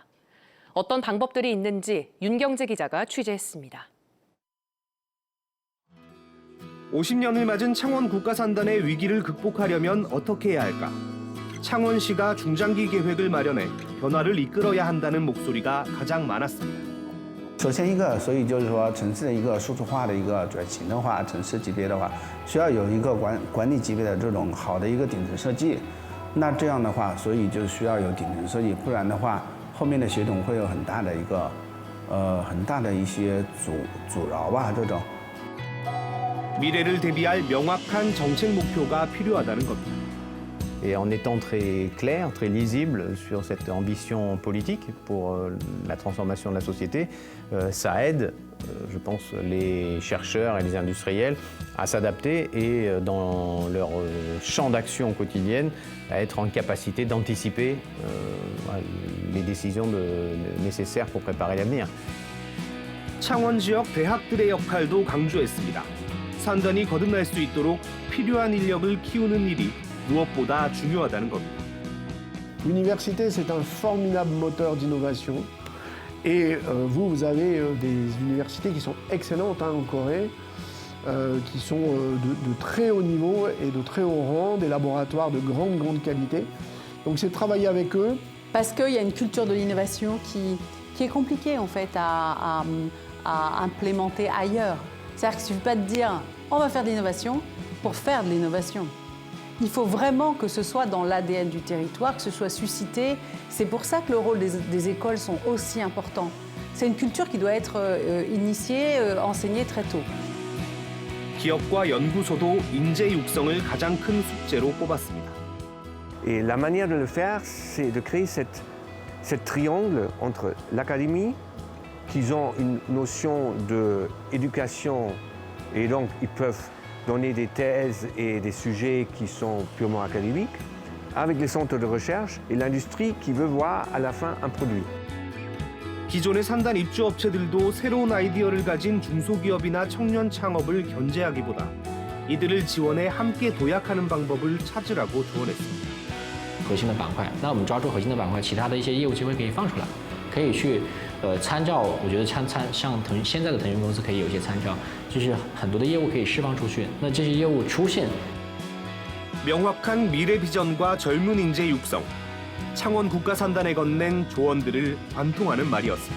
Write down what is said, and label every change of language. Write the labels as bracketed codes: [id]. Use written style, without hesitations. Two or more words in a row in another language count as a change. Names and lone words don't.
[ko] 어떤 방법들이 있는지 윤경재 기자가 취재했습니다. 50년을 맞은 창원 국가산단의 위기를 극복하려면 어떻게 해야 할까? 창원시가 중장기 계획을 마련해 변화를 이끌어야 한다는 목소리가 가장 많았습니다. [zh] 首先一个，所以就是说城市的一个数字化的一个转型的话，城市级别的话，需要有一个管理级别的这种好的一个顶层设计。那这样的话，所以就需要有顶层设计，不然的话，后面的协同会有很大的一些阻挠吧，这种。 [ko] 미래를 대비할 명확한 정책 목표가 필요하다는 겁니다. [fr] Et en étant très clair, très lisible sur cette ambition politique pour la transformation de la société, ça aide, je pense, les chercheurs et les industriels à s'adapter et dans leur champ d'action quotidienne à être en capacité d'anticiper les décisions nécessaires pour préparer l'avenir. [ko] 창원 지역 대학들의 역할도 강조했습니다. 산단이 거듭날 수 있도록 필요한 인력을 키우는 일이 무엇보다 중요하다는 겁니다. [fr] L'université, c'est un formidable moteur d'innovation. Et vous avez des universités qui sont excellentes en Corée, qui sont de très haut niveau et de très haut rang, des laboratoires de grande qualité. Donc c'est de travailler avec eux. Parce qu'il y a une culture de l'innovation qui est compliquée en fait à implémenter ailleurs. C'est-à-dire qu'il ne suffit pas de dire on va faire de l'innovation pour faire de l'innovation. Il faut vraiment que ce soit dans l'ADN du territoire, que ce soit suscité. C'est pour ça que le rôle des écoles sont aussi importants. C'est une culture qui doit être initiée, enseignée très tôt. [ko] 기업과 연구소도 인재 육성을 가장 큰 숙제로 꼽았습니다. [fr] Et la manière de le faire, c'est de créer cette triangle entre l'académie, qu'ils ont une notion d'éducation et donc ils peuvent donner des thèses et des sujets qui sont purement académiques, avec les centres de recherche et l'industrie qui veut voir à la fin un produit. [ko] 기존의 산단 입주 업체들도 새로운 아이디어를 가진 중소기업이나 청년 창업을 견제하기보다 이들을 지원해 함께 도약하는 방법을 찾으라고 조언했습니다. [zh] 核心的板块，那我们抓住核心的板块，其他的一些业务机会可以放出来，可以去参照。我觉得像现在的腾讯公司可以有一些参照，就是很多的业务可以释放出去。那这些业务出现， [ko] 명확한 미래 비전과 젊은 인재 육성, 창원 국가산단에 건넨 조언들을 관통하는 말이었습니다.